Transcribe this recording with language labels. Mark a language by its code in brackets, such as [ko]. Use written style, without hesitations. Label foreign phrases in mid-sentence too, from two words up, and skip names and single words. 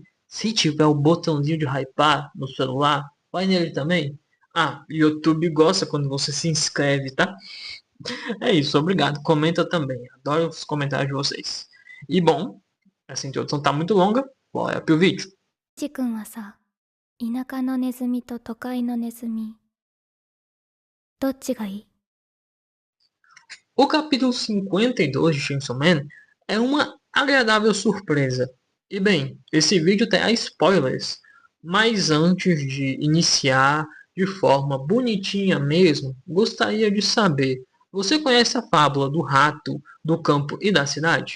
[pt] Se tiver o botãozinho de hypar no celular, vai nele também. Ah, o YouTube gosta quando você se inscreve, tá? É isso, obrigado. Comenta também. Adoro os comentários de vocês. E bom, essa introdução tá muito longa. Bora pro vídeo. [ja] ちくんはさ、田舎のネズミと都会のネズミ、どっちがいい？ [pt] O capítulo 52 de Chainsaw Man é uma agradável surpresa. E bem, esse vídeo terá spoilers, mas antes de iniciar de forma bonitinha mesmo, gostaria de saber, você conhece a fábula do rato, do campo e da cidade?